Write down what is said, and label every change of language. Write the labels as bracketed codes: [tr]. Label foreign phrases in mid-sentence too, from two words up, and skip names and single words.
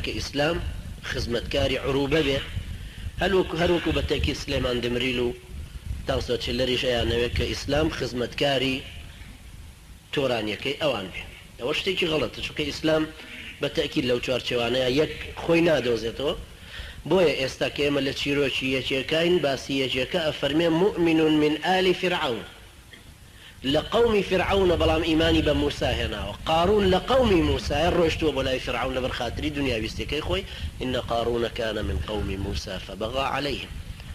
[ckb] کە ئیسلام خزمەتکاری عروبە بێ هەروەکو بەتەکی سلێمان دمریل و تاوسەچلەریش ئەیانەوێت کە ئیسلام خزمەتکاری تۆرانیەکەی ئەوان بێ ئەوە شتێکی غەڵەتە چونکە ئیسلام بەتەکید لەو چوارچێوانەیە یەک خۆی نادۆزێتەوە بۆیە ئێستا کە ئێمە لە چیرۆکی یەکێکین باسی یەکێکە ئەفەرمێ [ar] مؤمن من آل فرعون [ckb] لە قەومی فرعونە بەڵام ئیمانی بە موسا هێناوە قارون لە قەومی موسا ڕۆیشتووە بۆ لای فرعون لەبەر خاتری دنیا ویستەکەی خۆی [ar] إن قارون كان من قوم موسى فبغى عليهم